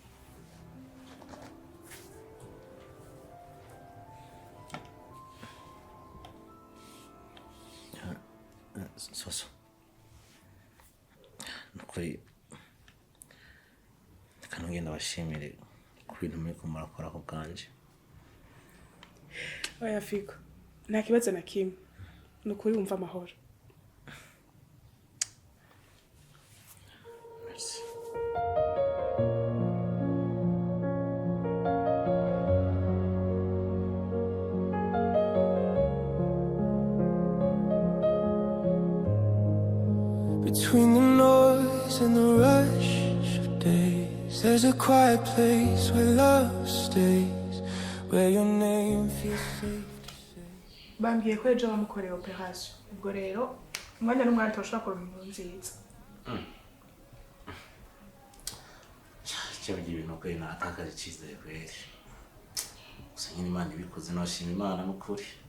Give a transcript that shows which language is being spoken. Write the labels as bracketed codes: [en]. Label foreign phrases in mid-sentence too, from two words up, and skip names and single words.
[rn] soso nukuri kanongenda bashimire ku bintu muri kumurakora ko kanje Oya Fico, nta kibazo na kimwe. Nukuri wumva amahoro. Merci. [en] Between the noise and the rush of days, there's a quiet place where love stays, where your name feels safe to say. [rn] Bambwiye ko ejo bamukoreye operation. Ubwo rero umwanya n'umwanya toshobora kuronka inkuru nziza. Cyo bigira ibintu kweri natakaje icyizere kweri. Gusa nyine Imana ibikoze nashima Imana n'ukuri.